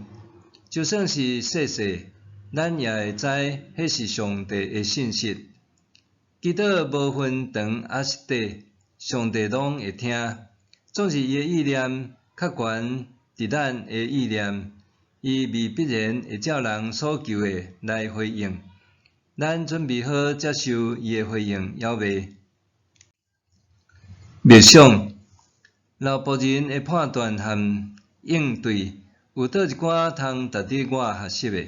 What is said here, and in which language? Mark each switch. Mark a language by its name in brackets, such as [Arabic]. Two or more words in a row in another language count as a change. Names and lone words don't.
[Min Nan Chinese] 就算是细细，咱也会知迄是上帝的信息。祈祷无分长还是短，上帝拢会听。总是伊的意念较悬伫咱的意念，伊未必然会照人所求的来回应。咱准备好接受伊的回应了未？默想，老仆人的判断和应对，有倒一寡通值得我学习的？